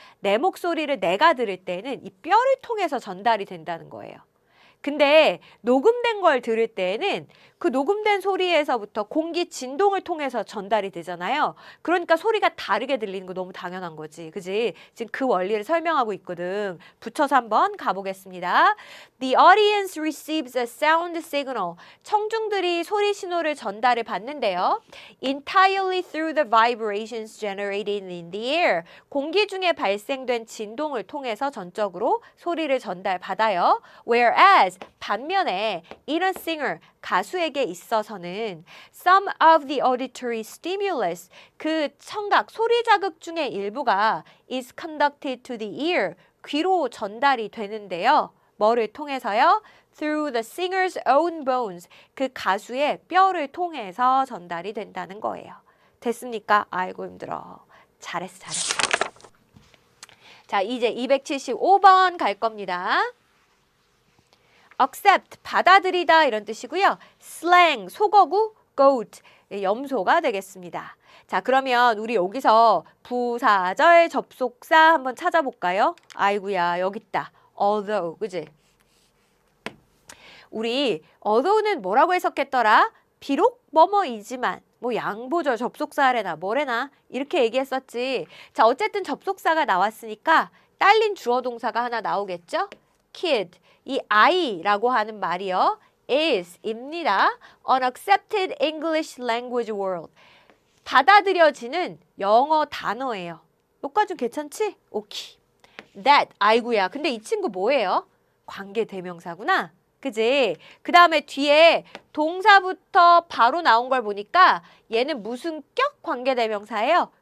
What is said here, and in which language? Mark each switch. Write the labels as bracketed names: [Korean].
[Korean] 내 목소리를 내가 들을 때는 이 뼈를 통해서 전달이 된다는 거예요. 근데 녹음된 걸 들을 때에는 그 녹음된 소리에서부터 공기 진동을 통해서 전달이 되잖아요. 그러니까 소리가 다르게 들리는 거 너무 당연한 거지. 그지? 지금 그 원리를 설명하고 있거든. 붙여서 한번 가보겠습니다. [English] The audience receives a sound signal. [Korean] 청중들이 소리 신호를 전달을 받는데요. [English] Entirely through the vibrations generated in the air. [Korean] 공기 중에 발생된 진동을 통해서 전적으로 소리를 전달받아요. [English] Whereas [Korean] 반면에 [English] in a singer [Korean] 가수에게 있어서는 [English] some of the auditory stimulus [Korean] 그 청각 소리 자극 중의 일부가 [English] is conducted to the ear [Korean] 귀로 전달이 되는데요. 뭐를 통해서요? [English] Through the singer's own bones [Korean] 그 가수의 뼈를 통해서 전달이 된다는 거예요. 됐습니까? 아이고 힘들어. 잘했어. 자 이제 275번 갈 겁니다. accept, 받아들이다 이런 뜻이고요. slang, 속어구, goat, 염소가 되겠습니다. 자, 그러면 우리 여기서 부사절 접속사 한번 찾아볼까요? 아이고야, 여기 있다. although, 그지? 우리 although는 뭐라고 해석했더라? 비록 뭐뭐이지만 뭐 양보절 접속사래나 뭐래나 이렇게 얘기했었지. 자, 어쨌든 접속사가 나왔으니까 딸린 주어 동사가 하나 나오겠죠? kid, 이 I라고 하는 말이요. is입니다. [English] unaccepted English language world. [Korean] 받아들여지는 영어 단어예요. 여기까지 괜찮지? 오케이. that, 아이고야. 근데 이 친구 뭐예요? 관계대명사구나. 그지? 그 다음에 뒤에 동사부터 바로 나온 걸 보니까 얘는 무슨 격 관계대명사예요?